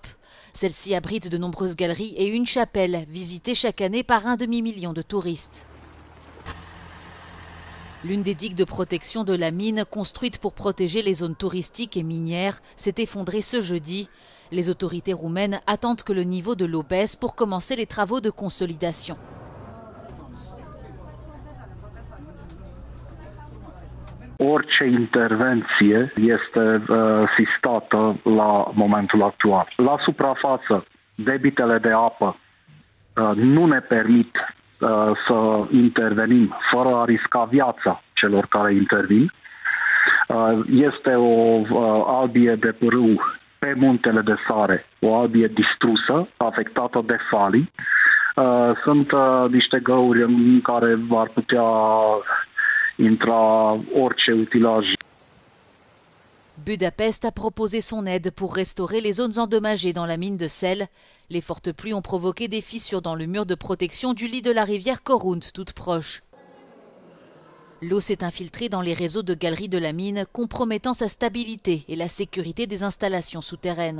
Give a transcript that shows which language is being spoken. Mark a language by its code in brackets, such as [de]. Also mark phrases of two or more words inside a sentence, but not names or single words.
[fr] Celle-ci abrite de nombreuses galeries et une chapelle, visitée chaque année par 1 demi-million de touristes. L'une des digues de protection de la mine, construite pour protéger les zones touristiques et minières, s'est effondrée ce jeudi. Les autorités roumaines attendent que le niveau de l'eau baisse pour commencer les travaux de consolidation. [ro] Orice intervenție este sistată la momentul actual. La suprafață, debitele de apă nu ne permit să intervenim fără a risca viața celor care intervin. Este o albie de pârâu pe muntele de Sare, o albie distrusă, afectată de falii. Sunt niște găuri în care ar putea intra orice utilaj. [fr] Budapest a proposé son aide pour restaurer les zones endommagées dans la mine de sel. Les fortes pluies ont provoqué des fissures dans le mur de protection du lit de la rivière Korund, toute proche. L'eau s'est infiltrée dans les réseaux de galeries de la mine, compromettant sa stabilité et la sécurité des installations souterraines.